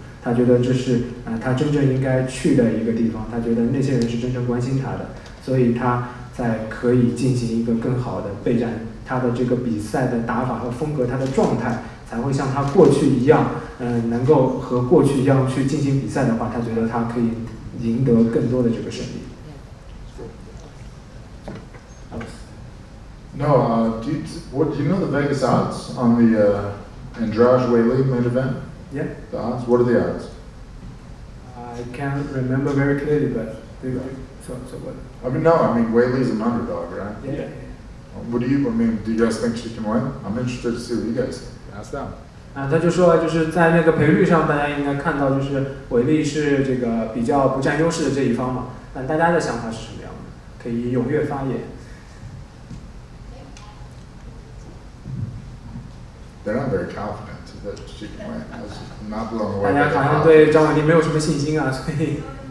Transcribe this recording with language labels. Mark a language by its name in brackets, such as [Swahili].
[Chinese] 他觉得这是他真正应该去的一个地方，他觉得那些人是真正关心他的，所以他在可以进行一个更好的备战，他的这个比赛的打法和风格，他的状态才会像他过去一样，能够和过去一样去进行比赛的话，他觉得他可以赢得更多的这个胜利。 [English] No, do you know the Vegas odds on the Andrade Weili main event? Yeah. The odds? What are the odds? I can't remember very clearly, but so what? I mean, Weili's an underdog, right? Yeah. Do you guys think she can win? I'm interested to see what you guys think. Ask them. [Chinese] 他就说，就是在那个赔率上，大家应该看到，就是韦利是这个比较不占优势的这一方嘛。但大家的想法是什么样的？可以踊跃发言。 [English] They're not very confident that she can win. I'm not blown away. [Chinese] 大家好像对张伟丽没有什么信心啊，所以。